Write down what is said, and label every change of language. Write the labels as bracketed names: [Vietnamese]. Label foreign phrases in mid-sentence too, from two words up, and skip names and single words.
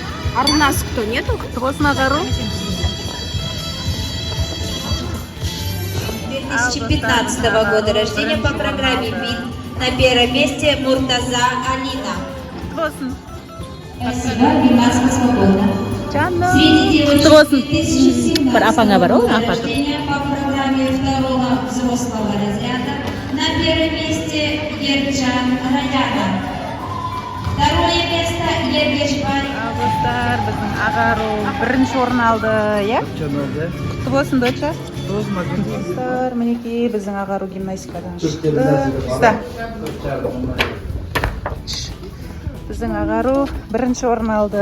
[Russian] А у нас кто, нету? [Kazakh] Құтты болсын Ағару. [Russian] 2015 года рождения по программе ВИД. На первом месте Муртаза Алина. [Kazakh] Құтты болсын. [Russian] Спасибо, Бимаска свободна. [Kazakh] Жаным. [Russian] Среди девочек [Kazakh] болсын. [Russian] 2017 [Kazakh] Бір апаңа бар, ол, [Russian] года [Kazakh] апа. [Russian] рождения по программе второго взрослого разряда. На первом месте Ерджан Раяна. Второе место Ергешбай. [Kazakh] Ал достар, біздің Ағару бірінші орын алды, иә? Құтты болсын, доча. Достар, мінекей біздің Ағару гимнастикадан шықты. Ұста. Біздің Ағару бірінші орын алды.